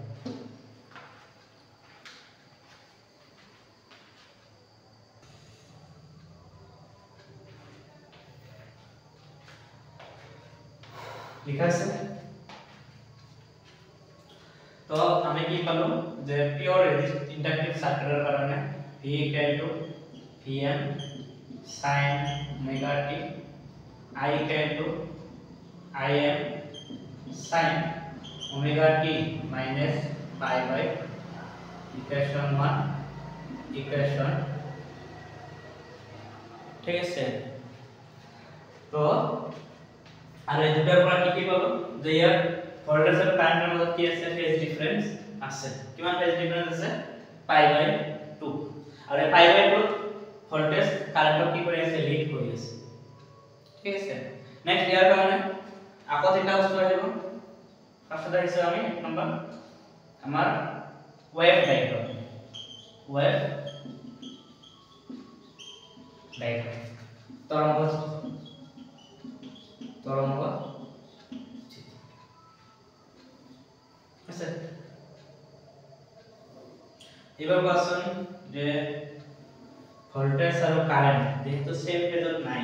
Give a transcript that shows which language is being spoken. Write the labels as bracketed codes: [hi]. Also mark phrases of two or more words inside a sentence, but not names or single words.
[bn] লিখা আছে তো আমি কি পালো যে [en] pure inductive [bn] সার্কিটের কারণে [en] V Vm sin omega t I Im sin omega t minus pi by equation 1 equation [bn] ঠিক আছে তো আর এই দুটার পর কি পাবো যে ইয়ার ভোল্টেজ আর কারেন্টের মধ্যে কি আছে [en] phase difference [bn] আছে কিমান [en] phase difference [bn] আছে [en] pi by 2 [bn] আর এই [en] pi by 2 [bn] ভোল্টেজ কারেন্ট কি করে আছে লিড [as] কৰি আছে ঠিক আছে নেক্সট ইয়াৰ কাৰণে আকৌ তিনটা বস্তু আহিব ফাৰ্স্টতে আছে আমি এক নম্বৰ আমাৰ [en] wave diagram [bn] তরঙ্গ আচ্ছা এবার কোশ্চেন যে ভোল্টেজ আর কারেন্ট যেহেতু সেম ফেজত নাই